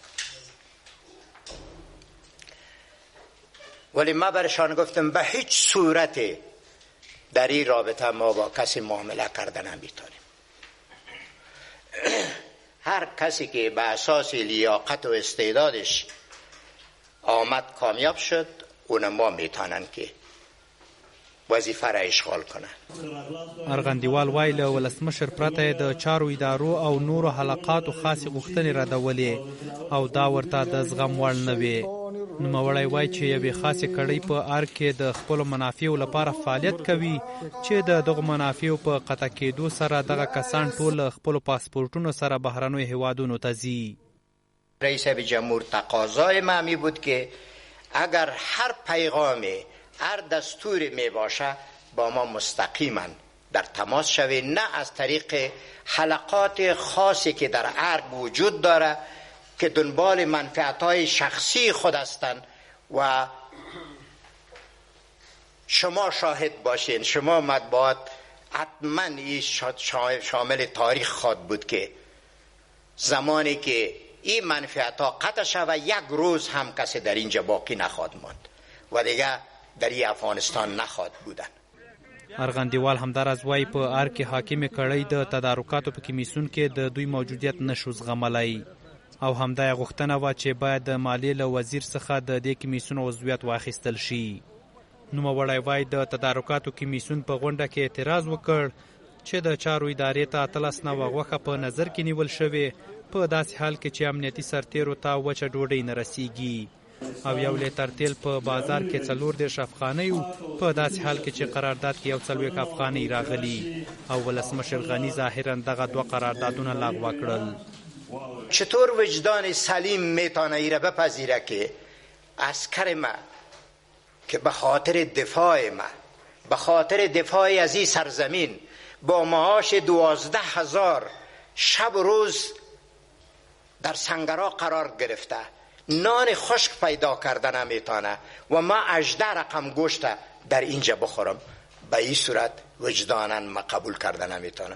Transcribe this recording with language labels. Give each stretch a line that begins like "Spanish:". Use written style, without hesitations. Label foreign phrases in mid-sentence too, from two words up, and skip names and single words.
Persian: ولی ما برشان گفتم به هیچ صورت در این رابطه ما با کسی معامله کرده نمیتونیم. هر کسی که به اساس لیاقت و استعدادش آمد کامیاب شد اون ما میتونن که وظیفه را اشغال کنه.
Pashto: ارغندیوال وایي له ولسمشر پرته د چارو ادارو او نورو حلقاتو خاصې غوښتنې ردولې او دا ورته د زغم وړ نه وې. نوموړی وایي چې یوې خاصې کړۍ په ار کې د خپلو منافعو لپاره فعالیت کوي چې د دغو منافعو په قطع کېدو سره دغه کسان ټول خپلو پاسپورټونو سره بهرنیو هیوادونو ته ځي.
Persian: رئیس جمهور تقاضای ما می بود که اگر هر پیغامی هر دستوری می باشه با ما مستقیما در تماس شوی، نه از طریق حلقات خاصی که در ارگ وجود داره که دنبال منفعت‌های شخصی خود هستند و شما شاهد باشین، شما مطبوعات حتما این شامل تاریخ خواهد بود که زمانی که این منفعت‌ها قطع شود 1 روز هم کسی در اینجا باقی نخواهد ماند و دیگه در این افغانستان نخواهد بودن.
Pashto: ارغندیوال همداراز وایي په ار کې حاکمې کړۍ د تدارکاتو په کمیسیون کې د دوی موجودیت نشو زغملی او همدا یې غوښتنه وه چې باید د مالیې له وزیر څخه د دې کمیسیون عضویت واخیستل شي. نوموړی وایي د تدارکاتو کمیسیون په غونډه کې اعتراض وکړ چې د چارو ادارې ته 13 غوښه په نظر کې نیول شوې په داسې حال کې چې امنیتي سرتیرو ته وچه ډوډۍ نه رسیږي او 1 لیتر تیل په بازار کې 40 افغانۍ په داسې حال کې چې قرارداد کې 40 افغانۍ راغلي او ولسمشر غني ظاهرا دغه 2 قراردادونه لغوه کړل.
Persian: چطور وجدان سلیم میتونه ای را بپذیره که عسکر ما که به خاطر دفاع ما، به خاطر دفاع از این سرزمین با معاش 12,000 شب و روز در سنگرها قرار گرفته، نان خشک پیدا کرده نمیتونه و ما 18 رقم گوشت در اینجا بخورم، به این صورت وجدانا ما قبول کرده نمیتونم.